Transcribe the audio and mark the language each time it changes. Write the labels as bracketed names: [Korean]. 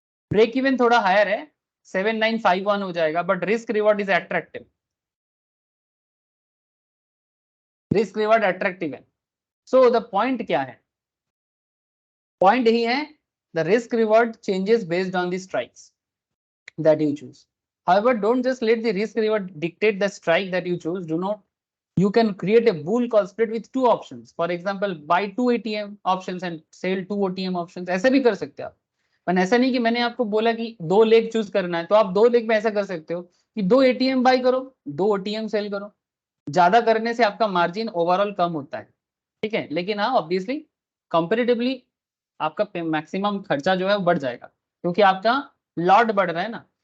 [Hindi] Break even थोड़ा higher है, 7951 हो जाएगा, [English] But risk reward is attractive. [Hindi] Risk reward attractive है। सो द पॉइंट क्या है? पॉइंट यही है, [English] The risk reward changes based on the strikes that you choose. However, don't just let the risk reward dictate the strike that you choose. Do not. You can create a bull call spread with two options. For example, buy 2 ATM options and sell 2 OTM options. [Hindi] ऐसे भी कर सकते हो आप। पर ऐसा नहीं कि मैंने आपको बोला कि 2 लेग चूज करना है, तो आप 2 लेग में ऐसा कर सकते हो कि 2 ATM बाई करो, 2 OTM सेल करो। ज्यादा करने से आपका मार्जिन ओवरऑल कम होता है। ठीक है, लेकिन हाँ ऑब्वियसली कंपेरेटिवली आपका मैक्सिमम खर्चा जो है वो बढ़ जाएगा क्योंकि आपका लॉट बढ़ रहा है ना।